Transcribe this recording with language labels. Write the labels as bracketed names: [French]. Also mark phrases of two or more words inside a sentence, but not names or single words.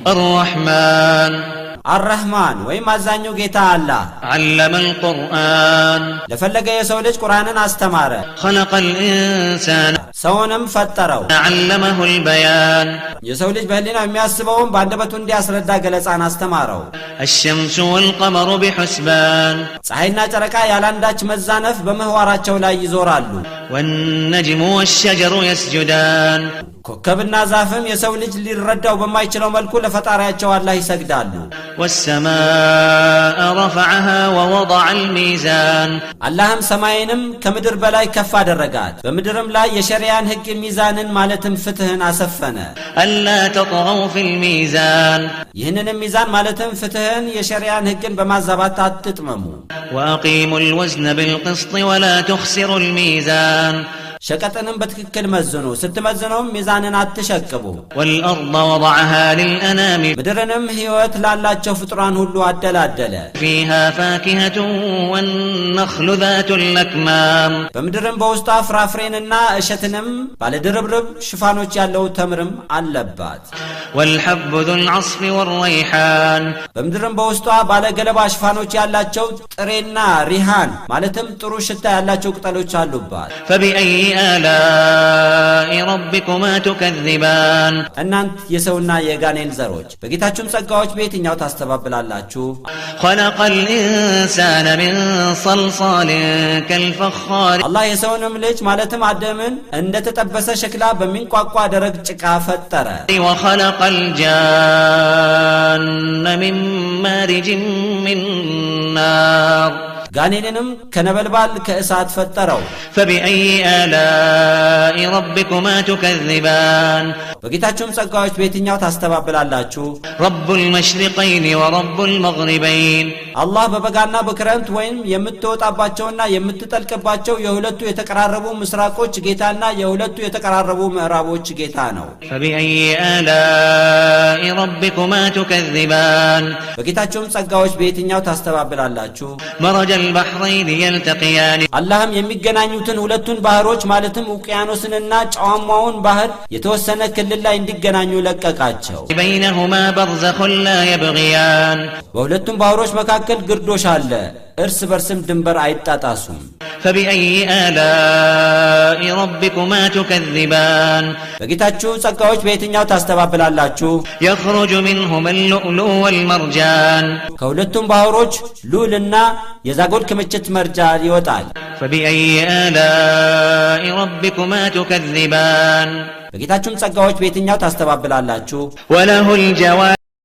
[Arabic] الرحمن الرحمن ويم [Amharic] አዛኙ ጌታ አላህ [Arabic] علم القرآن [Amharic] ለፈለገ የሰው ልጅ ቁርአንን አስተማረ [Arabic] خلق الإنسان [Amharic] ሰውንም ፈጠረው [Arabic] علمه البيان [Amharic] የሰው ልጅ በህሊናው የሚያስበውን በአንደበቱ እንዲያስረዳ ገለጻን አስተማረው [Arabic] الشمس والقمر بحسبان [Amharic] ፀሐይና ጨረቃ ያላንዳች መዛነፍ በመህዋራቸው ላይ ይዞራሉ [Arabic] والنجم والشجر يسجدان [Amharic] ኮከብና ዛፍም የሰው ልጅ ሊረዳው በማይችለው መልኩ ለፈጣሪያቸው አላህ ይሰግዳሉ [Arabic] والسماء رفعها ووضع الميزان [Amharic] አላህም ሰማይንም ከምድር በላይ ከፍ አደረጋት በምድርም ላይ የሸሪዓን ህግ ሚዛንን ማለትም ፍትህን አሰፈነ [Arabic] ألا تطغوا في الميزان [Amharic] ይህንን ሚዛን ማለትም ፍትህን የሸሪዓን ህግን በማዛባት አትጥመሙ [Arabic] وأقيموا الوزن بالقسط ولا تخسروا الميزان [Amharic] ሸቀጥንም በትክክል መዝኑ ስትመዝኑም ሚዛንን አትሸቅቡ [Arabic] والأرض وضعها للأنام [Amharic] ምድርንም ህይወት ላላቸው ፍጥራን ሁሉ አደላደለ [Arabic] فيها فاكهة والنخل ذات الأكمام [Amharic] በምድርም በውስጧ ፍራፍሬንና እሸትንም ባለድርብርብ ሽፋኖች ያለው ተምርም አለባት [Arabic] والحب ذو العصف والريحان [Amharic] በምድርም በውስጧ ባለገለባ ሽፋኖች ያላቸው ጥሬና ሪሃን ማለትም ጥሩ ሽታ ያላቸው ቅጠሎች አሉባት [Arabic] فبأي آلاء ربكما تكذبان [Amharic] እናንት የሰውና የጋኔን ዘሮች በጌታችሁም ጸጋዎች በየትኛው ታስተባብላላችሁ [Arabic] خلق الإنسان من صلصال كالفخار [Amharic] አላህ የሰውንም ልጅ ማለትም አደምን እንደተጠበሰ ሸክላ በሚንቋቋ ደረቅ ጭቃ ፈጠረ [Arabic] وخلق الجان من مارج من نار [Amharic] ጋኔንንም ከነበልባል ከእሳት ፈጠረው [Arabic] فبأي آلاء ربكما تكذبان [Amharic] በጌታችሁም ጸጋዎች በየትኛው ታስተባብላላችሁ [Arabic] رب المشرقين ورب المغربين [Amharic] አላህ በበጋና በክረምት ወይም የምትወጣባቸውና የምትጠልቅባቸው የሁለቱ የተቀራረቡ ምስራቆች ጌታና የሁለቱ የተቀራረቡ ምዕራቦች ጌታ ነው [Arabic] فبأي آلاء ربكما تكذبان [Amharic] በጌታችሁም ጸጋዎች በየትኛው ታስተባብላላችሁ [Arabic] مرج البحرين يلتقيان [Amharic] አላህም የሚገናኙትን ሁለቱን ባህሮች ማለትም ውቅያኖስንና ጨዋማውን ባህር የተወሰነ ክልል ላይ እንዲገናኙ ለቀቃቸው [Arabic] بينهما برزخ لا يبغيان [Amharic] በሁለቱም ባህሮች መካከል ግርዶሽ አለ እርስ በርስም ድንበር አይጣጣሱም [Arabic] فبأي آلاء ربكما تكذبان [Amharic] በጌታችሁ ጸጋዎች በየትኛው ታስተባብላላችሁ [Arabic] يخرج منهما اللؤلؤ والمرجان [Amharic] ከሁለቱም ባህሮች ሉልና የዛጎል ክምችት መርጃ ይወጣል [Arabic] فبأي آلاء ربكما تكذبان [Amharic] በጌታችሁም ጸጋዎች በየትኛው ታስተባብላላችሁ [Arabic] وله الجوار